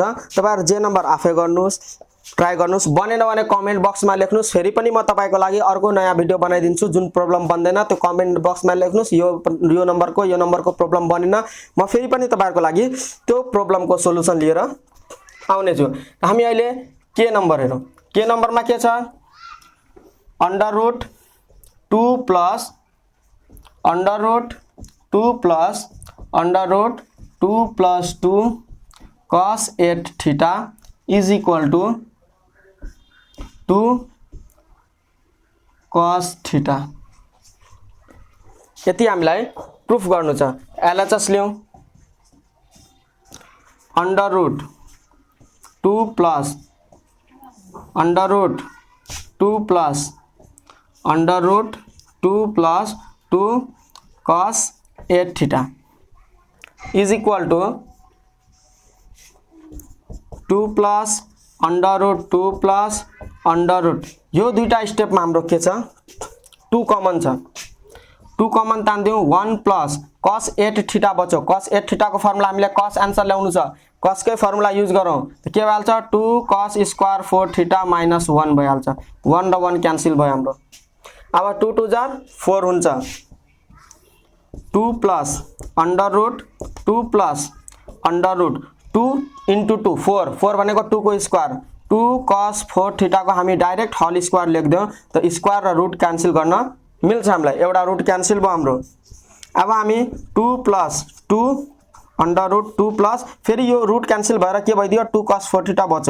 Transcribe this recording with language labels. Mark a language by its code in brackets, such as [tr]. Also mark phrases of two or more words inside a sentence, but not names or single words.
[ne] तपाईहरु जे नंबर आफै गर्नुस् ट्राई गर्नुस् बनेन भने [en] comment box [ne] मा लेख्नुस्। फेरि पनि म तपाईको लागि अर्को नयाँ भिडियो बनाइदिन्छु। जुन प्रब्लम बन्दैन त्यो [en] comment box [ne] मा लेख्नुस्। यो नम्बर को प्रब्लम बनेन म फेरि पनि तपाईहरुको लागि त्यो प्रब्लम को सोलुसन लिएर आउने छु। हामी अहिले के नम्बर हेरौं। के नम्बर मा के छ [en] under root 2 plus under root 2 plus under root 2 plus 2 cos 8 theta is equal to 2 cos theta. [ne] यति हामीलाई प्रुफ गर्नु छ। [en] LHS लियौं under root 2 plus under root 2 plus under root 2 plus 2 cos 8 theta is equal to 2 plus under root 2 plus under root [ne] यो दुईटा स्टेप मा हाम्रो के छ 2 कमन छ। 2 कमन तान्दियौ [en] 1 plus cos 8 theta [ne] बच्यो। cos 8 थीटा को फर्मुला हामीले [en] cos answer [ne] ल्याउनु छ। cos कै फर्मुला युज गरौँ त के भइहाल्छ [en] 2 cos square 4 theta minus 1 [ne] भइहाल्छ। 1 र 1 क्यान्सल भयो हाम्रो। अब 2 2 जार 4 हुन्छ [en] 2 plus under root 2 plus under root 2 into 2 [ne] 4 4 भनेको 2 को स्क्वायर 2 cos 4 थीटा को हामी [en] direct whole square [ne] लेख्दियौ त स्क्वायर र रूट क्यान्सल गर्न मिल्छ हामीलाई। एउटा रूट क्यान्सल भयो हाम्रो। अब हामी [en] 2 plus 2 under root 2 plus [ne] फेरि यो रूट क्यान्सल भएर के भइदियो [en] 2 cos 4 theta [ne] बच्यो।